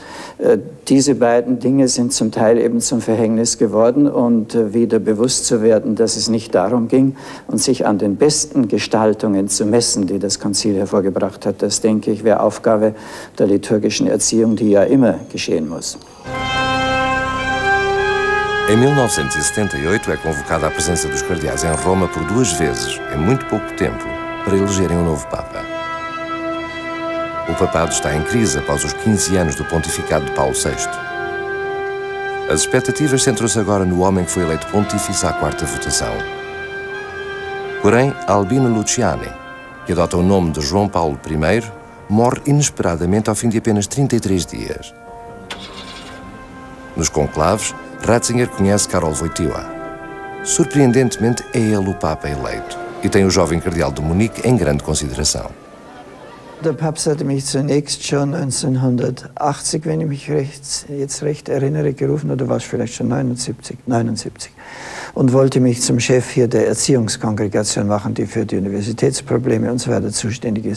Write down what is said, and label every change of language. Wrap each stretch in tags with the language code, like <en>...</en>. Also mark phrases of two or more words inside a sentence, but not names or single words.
<de>Diese beiden Dinge sind zum Teil eben zum Verhängnis geworden und wieder bewusst zu werden, dass es nicht darum ging, und sich an den besten Gestaltungen zu messen, die das Konzil hervorgebracht hat. Das, denke ich, wäre Aufgabe der liturgischen Erziehung, die ja immer geschehen muss.</de> <pt>Em 1978 é convocada a presença dos cardeais em Roma por 2 vezes, em muito pouco tempo, para elegerem um novo Papa. O papado está em crise após os 15 anos do pontificado de Paulo VI. As expectativas centram-se agora no homem que foi eleito pontífice à 4ª votação. Porém, Albino Luciani, que adota o nome de João Paulo I, morre inesperadamente ao fim de apenas 33 dias. Nos conclaves, Ratzinger conhece Karol Wojtyła. Surpreendentemente, é ele o Papa eleito e tem o jovem cardeal de Munique em grande consideração.</pt> <de>Der Papst hatte mich zunächst schon 1980, wenn ich mich jetzt recht erinnere, gerufen, oder war es vielleicht schon 79, und wollte mich zum Chef hier der Erziehungskongregation machen, die für die Universitätsprobleme und so weiter zuständig ist.</de>